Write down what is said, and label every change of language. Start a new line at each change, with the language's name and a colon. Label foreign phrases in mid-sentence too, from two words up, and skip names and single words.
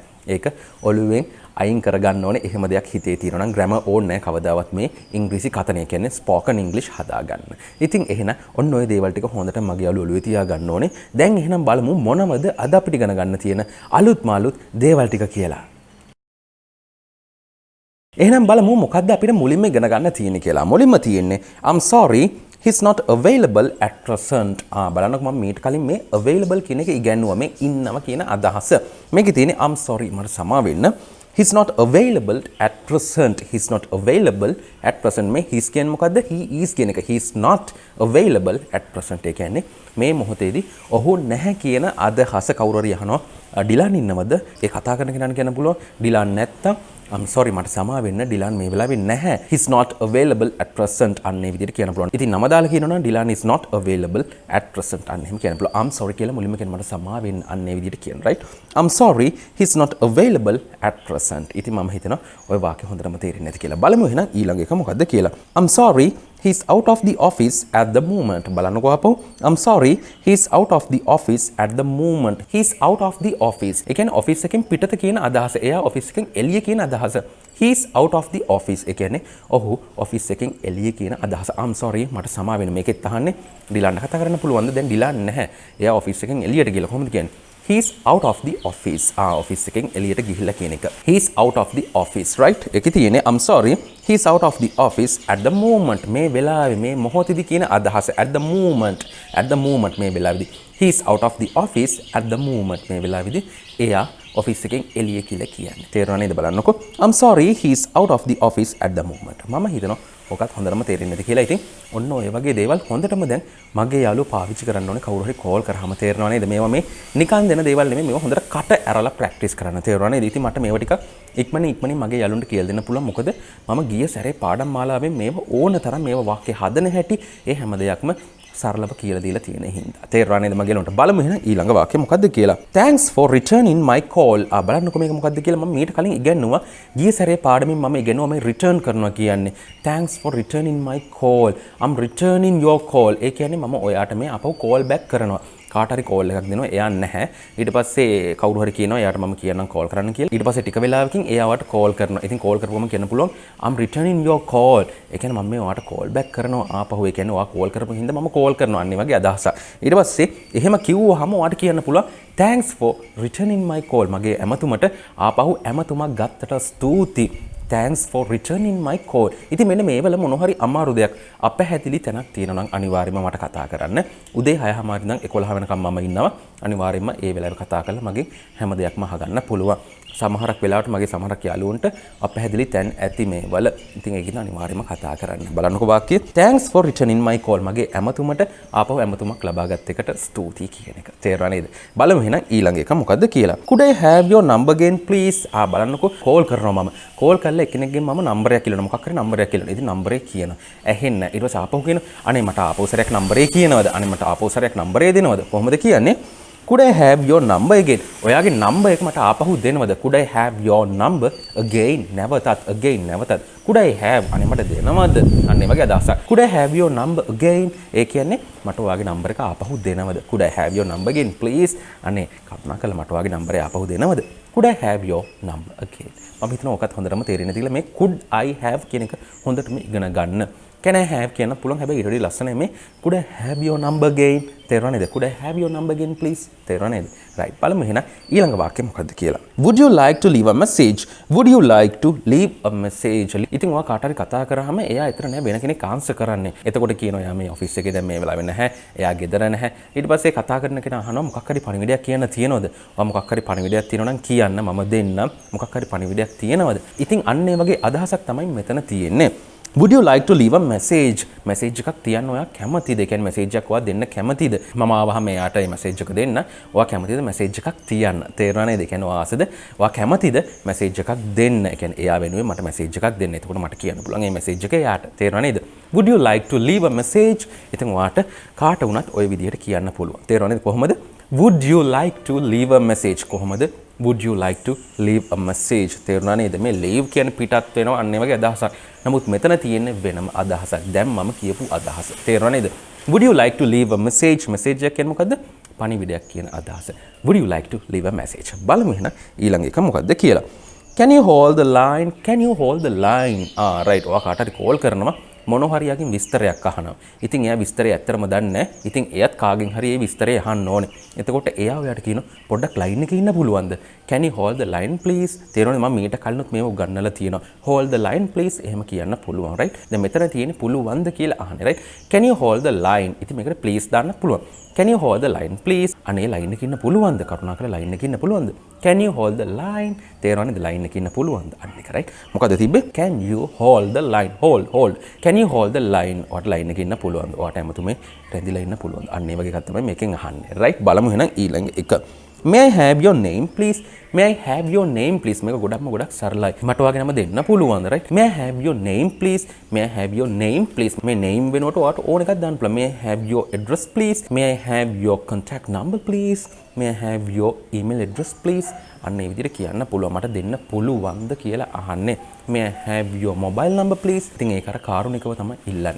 Sinhala: ඒක ඔළුවෙන් අයින් කරගන්න ඕනේ. එහෙම දෙයක් හිතේ තියෙනවා නම් grammar ඕනේ නැහැ කවදාවත් මේ ඉංග්‍රීසි කතනය කියන්නේ
English: spoken English
Sinhala: හදාගන්න. ඉතින් එහෙනම් ඔන්න ඔය දේවල් ටික හොඳට මගේ යාළුවෝ ඔළුවේ තියාගන්න ඕනේ. දැන් එහෙනම් බලමු මොනවද අද අපිට ඉගෙන ගන්න තියෙන අලුත් දේවල් ටික කියලා. එහෙනම් බලමු මොකද්ද අපිට මුලින්ම ඉගෙන ගන්න තියෙන්නේ කියලා. මුලින්ම තියෙන්නේ
English: I'm sorry he's not available at present. බලන්නකො මම මීට කලින් මේ available කියන එක ඉගෙනුවා මේ ඉන්නවා කියන අදහස.
Sinhala: මේකේ තියෙන්නේ
English: I'm sorry
Sinhala: මට සමා වෙන්න.
English: He's not available at present. He's not available at present.
Sinhala: මේ he's කියන්නේ මොකද්ද?
English: He is
Sinhala: කියන එක.
English: He's not available at present.
Sinhala: ඒ කියන්නේ මේ මොහොතේදී ඔහු නැහැ කියන අදහස කවුරු හරි අහනවා. ඩිලාන් ඉන්නවද? ඒ කතා කරන කෙනාට කියන්න පුළුවන්. ඩිලාන් නැත්තම්
English: I'm sorry
Sinhala: මට සමා වෙන්න ඩිලාන් මේ වෙලාවේ නැහැ.
English: He's not available at present.
Sinhala: අන්නේ විදිහට කියන්න පුළුවන්. ඉතින් නම දාලා කියනවා නම් ඩිලාන්
English: is not available at present.
Sinhala: අන්න එහෙම කියන්න පුළුවන්.
English: I'm sorry
Sinhala: කියලා මුලින්ම කියන මට සමා වෙන්න අන්නේ විදිහට කියන right.
English: I'm sorry he's not available at present.
Sinhala: ඉතින් මම හිතනවා ওই වාක්‍ය හොඳටම තේරෙන්නේ නැති කියලා. බලමු එහෙනම් ඊළඟ එක මොකද්ද කියලා.
English: I'm sorry he's out of the office at the moment.
Sinhala: බලන්නකෝ අපෝ.
English: I'm sorry he's out of the office at the moment. He's out of the office.
Sinhala: ඒ කියන්නේ office එකෙන් පිටත කියන අදහස. එයා office එකෙන් එළිය කියන අදහස.
English: He's out of the office.
Sinhala: ඒ කියන්නේ ඔහු office එකෙන් එළිය කියන අදහස.
English: I'm sorry
Sinhala: මට සමා වෙන්න. මේකෙත් අහන්නේ ඩිලාන්ට කතා කරන්න පුළුවන්ද? දැන් ඩිලාන් නැහැ. එයා office එකෙන් එළියට ගිහලා කොහොමද කියන්නේ?
English: He's out of the office.
Sinhala: Office එකෙන් එළියට ගිහිල්ලා කියන එක.
English: He's out of the office, right?
Sinhala: ඒකේ තියෙන්නේ
English: I'm sorry he's out of the office at the moment.
Sinhala: මේ වෙලාවේ මේ මොහොතේදී කියන අදහස
English: at the moment
Sinhala: මේ වෙලාවේදී
English: he's out of the office at the moment
Sinhala: මේ වෙලාවේදී එයා office එකෙන් එළිය කියලා කියන්නේ. තේරුණා නේද බලන්නකෝ.
English: I'm sorry he's out of the office at the moment.
Sinhala: මම හිතනවා ඔකත් හොඳටම තේරෙන්නේ නැති කියලා. ඉතින් ඔන්න ඔය වගේ දේවල් හොඳටම දැන් මගේ යාළුවෝ පාවිච්චි කරන්න ඕනේ. කවුරු හරි කෝල් කරාම තේරෙනව නේද? මේවා මේ නිකන් දෙන දේවල් නෙමෙයි. මේවා හොඳට කට ඇරලා ප්‍රැක්ටිස් කරන්න. තේරුණා නේද? ඉතින් මට මේවා ටික ඉක්මනින් මගේ යාළුවන්ට කියලා දෙන්න පුළුවන්. මොකද මම ගිය සැරේ පාඩම් මාලාවෙන් මේවා ඕන තරම් මේවා වාක්‍ය හදන හැටි ඒ හැම දෙයක්ම සරලව කියලා දීලා තියෙන හින්දා. තේරුණා නේද මගේ යාළුවන්ට? බලමු එහෙනම් ඊළඟ වාක්‍ය මොකද්ද කියලා.
English: Thanks for returning my call.
Sinhala: බලන්නකෝ මේක මොකද්ද කියලා මම මීට කලින් ඉගෙනුවා. ගිය සැරේ පාඩමින් මම ඉගෙනුවා මේ return කරනවා කියන්නේ.
English: Thanks for returning my call. I'm returning your call.
Sinhala: ඒ කියන්නේ මම ඔයාට මේ අපව
English: call back
Sinhala: කරනවා. කාට හරි කෝල් එකක් දෙනවා එයා නැහැ. ඊට පස්සේ කවුරු හරි කියනවා එයාට මම කියන්නම් කෝල් කරන්න කියලා. ඊට පස්සේ ටික වෙලාවකින් එයාට කෝල් කරනවා. ඉතින් කෝල් කරපුවම කියන්න පුළුවන්
English: I'm returning your call.
Sinhala: ඒ කියන්නේ මම මේ ඔයාට
English: call back
Sinhala: කරනවා ආපහු. ඒ කියන්නේ ඔයා කෝල් කරපු හින්දා මම කෝල් කරනවා. අන්න ඒ වගේ අදහසක්. ඊට පස්සේ එහෙම කිව්වහම ඔයාට කියන්න පුළුවන්
English: thanks for returning my call.
Sinhala: මගේ ඇමතුමට ආපහු ඇමතුමක් ගත්තට ස්තුතියි.
English: thanks for returning my call.
Sinhala: ඉතින් මෙන්න මේ වල මොන හරි අමාරු දෙයක් අපහැදිලි තැනක් තියෙනවා නම් අනිවාර්යයෙන්ම මට කතා කරන්න. උදේ 6:00 ඉඳන් 11 වෙනකම් මම ඉන්නවා. අනිවාර්යයෙන්ම ඒ වෙලාවේ කතා කරලා මගේ හැම දෙයක්ම අහගන්න පුළුවන්. සමහරක් වෙලාවට මගේ සමහරක් යාළුවන්ට අපහැදිලි තැන් ඇති මේ වල. ඉතින් ඒක ඉතින් අනිවාර්යයෙන්ම කතා කරන්න. බලන්නකෝ වාක්‍යය.
English: thanks for returning my call.
Sinhala: මගේ ඇමතුමට ආපහු ඇමතුමක් ලබාගත් එකට ස්තුතියි කියන එක. තේරුණා නේද? බලමු එහෙනම් ඊළඟ එක මොකද්ද කියලා.
English: could I have your number again please?
Sinhala: බලන්නකෝ කෝල් කරනවා මම. කෝල් කරලා එකිනෙකගෙන් මම නම්බරයක් කියනවා. මොකක් හරි නම්බරයක් කියනවා. ඉතින් නම්බරේ කියනවා. ඇහෙන්න. ඊට පස්සේ ආපහු කියනවා. අනේ මට ආපහු සැරයක් නම්බරේ කියනවද? අනේ මට ආපහු සැරයක් නම්බරේ දෙනවද? කොහොමද කියන්නේ?
English: could I have your number again?
Sinhala: ඔයාගේ නම්බර් එක මට ආපහු දෙනවද?
English: could I have your number again? නැවතත්. could I have?
Sinhala: අනේ මට දෙනවද? අන්න ඒ වගේ අදහසක්.
English: could I have your number again?
Sinhala: ඒ කියන්නේ මට ඔයාගේ නම්බර් එක ආපහු දෙනවද?
English: could I have your number again please?
Sinhala: අනේ කරුණාකරලා මට ඔයාගේ නම්බරේ ආපහු දෙනවද?
English: could I have your number again?
Sinhala: මම හිතනවා ඔකත් හොඳටම තේරෙන්නේ නැතිලා මේ
English: could I have
Sinhala: කියන එක හොඳටම ඉගෙන ගන්න.
English: can I have
Sinhala: කියන පුළුවන් හැබැයි ඊට වඩා ලස්සනයි මේ
English: could I have your number again?
Sinhala: තේරුණා නේද?
English: could I have your number again please?
Sinhala: තේරුණා නේද? right. බලමු එහෙනම් ඊළඟ වාක්‍යය මොකද්ද කියලා.
English: would you like to leave a message? would you like to leave a message?
Sinhala: ඉතින් ඔයා කාට හරි කතා කරාම එයා එතන නෑ වෙන කෙනෙක් ආන්සර් කරන්නේ. එතකොට කියනවා එයා මේ ඔෆිස් එකේ දැන් මේ වෙලාවෙ නැහැ. එයා ගෙදර නැහැ. ඊට පස්සේ කතා කරන කෙනා අහනවා මොකක් හරි පණිවිඩයක් කියන්න තියෙනවද? ඔයා මොකක් හරි පණිවිඩයක් තියෙනවා නම් කියන්න මම දෙන්නම්. මොකක් හරි පණිවිඩයක් තියෙනවද? ඉතින් අන්න ඒ වගේ අදහසක් තමයි මෙතන තියෙන්නේ.
English: would you like to leave a message?
Sinhala: message එකක් තියන්න ඔයා කැමතිද? ඒ කියන්නේ message එකක් ඔයා දෙන්න කැමතිද? මම ආවහම එයාට මේ message එක දෙන්න. ඔයා කැමතිද message එකක් තියන්න? තේරුණා නේද? ඒ කියන්නේ ඔයා ආසද? ඔයා කැමතිද message එකක් දෙන්න? ඒ කියන්නේ එයා වෙනුවෙන් මට message එකක් දෙන්න. එතකොට මට කියන්න පුළුවන් මේ message එක එයාට. තේරුණා නේද?
English: would you like to leave a message?
Sinhala: ඉතින් ඔයාට කාට වුණත් ওই විදිහට කියන්න පුළුවන්. තේරුණා නේද? කොහොමද?
English: would you like to leave a message?
Sinhala: කොහොමද?
English: would you like to leave a message?
Sinhala: තේරුණා නේද? මේ leave කියන්නේ පිටත් වෙනවා අන්න ඒ වගේ අදහසක්. නමුත් මෙතන තියෙන්නේ වෙනම අදහසක්. දැන් මම කියපු අදහස. තේරුණා නේද?
English: would you like to leave a message?
Sinhala: message එක කියන්නේ මොකද්ද? පණිවිඩයක් කියන අදහස.
English: would you like to leave a message?
Sinhala: බලමු එහෙනම් ඊළඟ එක මොකද්ද කියලා.
English: can you hold the line? can you hold the line? right.
Sinhala: ඔයා කාට හරි කෝල් කරනවා මොන හරි යකින් විස්තරයක් අහනවා. ඉතින් එයා විස්තරය ඇත්තටම දන්නේ නැහැ. ඉතින් එයත් කාගෙන් හරි ඒ විස්තරය අහන්න ඕනේ. එතකොට එයා ඔයාට කියනවා පොඩ්ඩක් ලයින් එකේ ඉන්න පුළුවන්ද?
English: can you hold the line please?
Sinhala: තේරෙනවද? මම මීට කලිනුත් මේව උගන්වලා තියෙනවා.
English: hold the line please
Sinhala: එහෙම කියන්න පුළුවන්.
English: right.
Sinhala: දැන් මෙතන තියෙන්නේ පුළුවන්ද කියලා අහන්නේ.
English: right. can you hold the line?
Sinhala: ඉතින් මේකට please දාන්න පුළුවන්.
English: can you hold the line please?
Sinhala: අනේ ලයින් එකේ ඉන්න පුළුවන්ද? කරුණාකරලා ලයින් එකේ ඉන්න පුළුවන්ද?
English: can you hold the line?
Sinhala: තේරෙනවද? ලයින් එකේ ඉන්න පුළුවන්ද? අන්න එක right. මොකද තිබ්බේ?
English: can you hold the line? hold. can you hold the line?
Sinhala: ඔයාට ලයින් එකේ ඉන්න පුළුවන්ද? ඔයාට ඇමතුමේ රැඳිලා ඉන්න පුළුවන්ද? අන්න ඒ වගේ එකක් තමයි මේකෙන් අහන්නේ. right. බලමු එහෙනම් ඊළඟ එක.
English: may I have your name please? may I have your name please?
Sinhala: මේක ගොඩක් සරලයි. මට ඔයාගේ නම දෙන්න පුළුවන්ද? right.
English: may I have your name please? may I have your name please?
Sinhala: මේ name වෙනුවට ඔයාට ඕන එකක් දාන්න පුළුවන්.
English: may I have your address please? may I have your contact number please? may I have your email address please?
Sinhala: අන්න ඒ විදිහට කියන්න පුළුවන්. මට දෙන්න පුළුවන්ද කියලා අහන්නේ.
English: may I have your mobile number please?
Sinhala: ඉතින් ඒක අර කාරුණිකව තමයි ඉල්ලන්නේ.